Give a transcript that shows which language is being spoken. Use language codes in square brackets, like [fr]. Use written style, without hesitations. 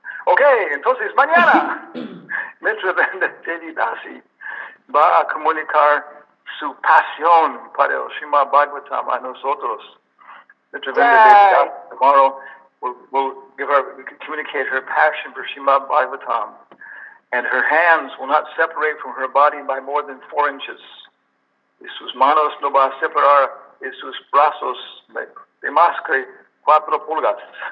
[es] Okay, entonces mañana, Mitrabenda Devidasi va a comunicar su pasión para el Srimad Bhagavatam a nosotros. [en] Mitrabenda Devidasi tomorrow will communicate her passion for Srimad Bhagavatam, and her hands will not separate from her body by more than 4 inches. [es] Y sus manos no va a separar de sus brazos de más que 4 pulgadas.